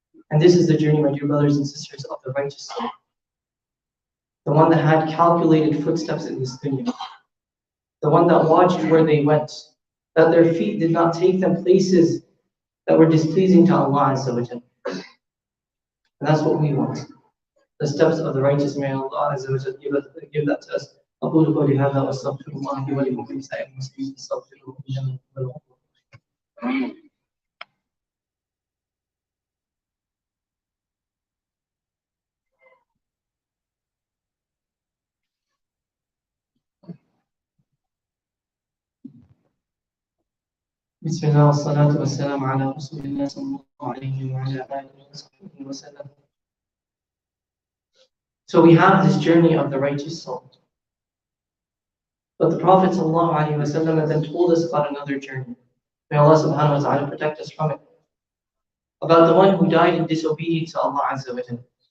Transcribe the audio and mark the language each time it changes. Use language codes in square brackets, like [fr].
[en] And this is the journey, my dear brothers and sisters, of the righteous soul. The one that had calculated footsteps in this dunya. The one that watched where they went. That their feet did not take them places that were displeasing to Allah Azza wa Jal. And that's what we want. The steps of the righteous, may Allah Azza wa Jal give that to us. [ar] أقول قولي هذا وأستغفر الله لي ولكم ولسائر المسلمين فاستغفروه إنه هو الغفور الرحيم. بسم الله والصلاة والسلام على رسول الله صلى الله عليه وعلى آله وصحبه وسلم. [en] So we have this journey of the righteous soul. But the Prophet ﷺ then told us about another journey. May Allah subhanahu wa ta'ala protect us from it. About the one who died in disobedience to Allah Azza wa Jal.